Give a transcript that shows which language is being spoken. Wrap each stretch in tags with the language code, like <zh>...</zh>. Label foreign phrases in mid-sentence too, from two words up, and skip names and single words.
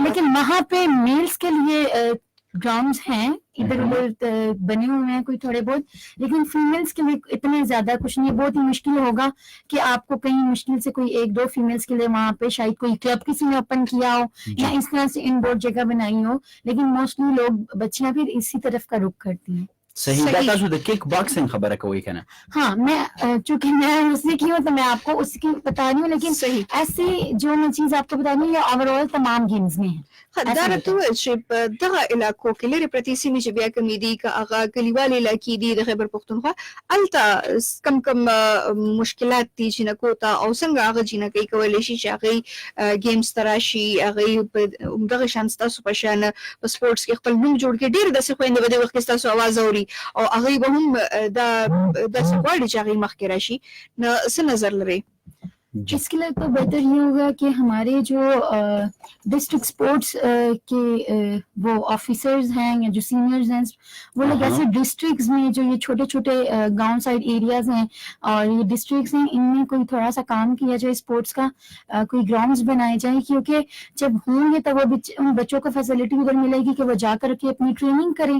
<ur>لیکن وہاں پہ میلز کے لیے گراؤنڈز ہیں ادھر ادھر بنے ہوئے ہیں کوئی تھوڑے بہت, لیکن فیمیلز کے لیے اتنے زیادہ کچھ نہیں. بہت ہی مشکل ہوگا کہ آپ کو کہیں مشکل سے کوئی 1-2 فیمیلز کے لیے وہاں پہ شاید کوئی کلب کسی نے اوپن کیا ہو یا اس طرح سے</ur> <en>in door</en> <ur>جگہ بنائی ہو, لیکن موسٹلی لوگ بچیاں پھر اسی طرف کا رخ کرتی ہیں. صحیح.</ur> <ps>دا تاسو د</ps> <en>kick boxing</en> <ps>خبره کوي کنه؟</ps> <ur>ہاں, میں چونکہ میں اس نے کی ہوں تو میں آپ کو اس کی بتا رہی ہوں, لیکن ایسی جو میں چیز آپ کو بتا رہی ہوں یہ</ur> <en>over all</en> <ur>تمام گیمز میں ہے. ایسا</ur> <ps>دا</ps> <ur>ہوتا</ur> <ps>راته وویل چې په دغه علاقو کې لرې پرتې سیمې چې بیا کمې دي که هغه کلیوالې علاقې دي د خیبر پښتونخوا هلته کم مشکلات دي جینکو ته او څنګه هغه جینکۍ کولی شي چې هغوی ګیمز ته راشي هغوی په همدغه شان ستاسو په شان په سپورټس کې خپل نوم جوړ کړي. ډېر داسې خویندې به دې وخت کې ستاسو اواز اوري او هغوی به هم دا داسې غواړي چې هغوی مخکې راشي. نو څه نظر لرئ؟</ps> <ur>اس کے لیے تو بہتر یہ ہوگا کہ ہمارے جو</ur> <en>district sports</en> <ur>کے وہ آفیسرز ہیں یا جو سینئرز ہیں وہ لوگ ایسے ڈسٹرکٹس میں جو یہ چھوٹے چھوٹے گاؤں</ur> <en>side areas</en> <ur>ہیں اور یہ ڈسٹرکٹس ہیں ان میں کوئی تھوڑا سا کام کیا جائے اسپورٹس کا, کوئی گراؤنڈس بنائے جائیں کیونکہ جب ہوں گے تب وہ ان بچوں کو فیسلٹی ادھر ملے گی کہ وہ جا کر کے اپنی ٹریننگ کریں.</ur>